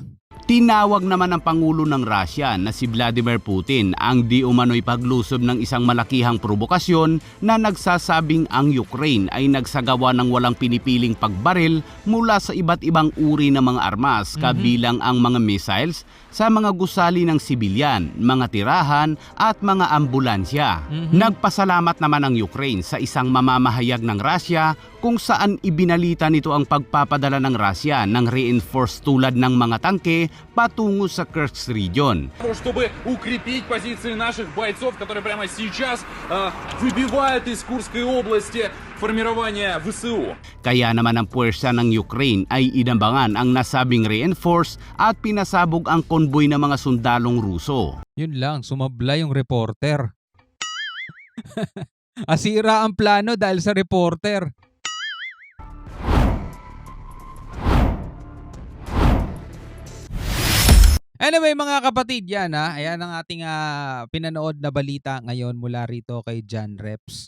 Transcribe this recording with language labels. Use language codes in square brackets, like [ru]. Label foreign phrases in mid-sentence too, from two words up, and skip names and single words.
[tl] Tinawag naman ng Pangulo ng Russia na si Vladimir Putin ang di umano'y paglusob ng isang malakihang provokasyon na nagsasabing ang Ukraine ay nagsagawa ng walang pinipiling pagbaril mula sa iba't ibang uri ng mga armas kabilang ang mga missiles sa mga gusali ng sibilyan, mga tirahan at mga ambulansya. Nagpasalamat naman ang Ukraine sa isang mamamahayag ng Russia kung saan ibinalita nito ang pagpapadala ng Russia ng reinforced tulad ng mga tangke patungo sa Kursk region. [ru] Чтобы укрепить позиции наших бойцов, которые прямо сейчас выбивают из Курской области формирование ВСУ. [tl] Kaya naman ang puwersa ng Ukraine ay inambangan ang nasabing reinforce at pinasabog ang konboy ng mga sundalong Ruso. Yun lang, sumabla yung reporter. Asira ang plano dahil sa reporter. Anyway mga kapatid, yan ayan ang ating pinanood na balita ngayon mula rito kay John Reps.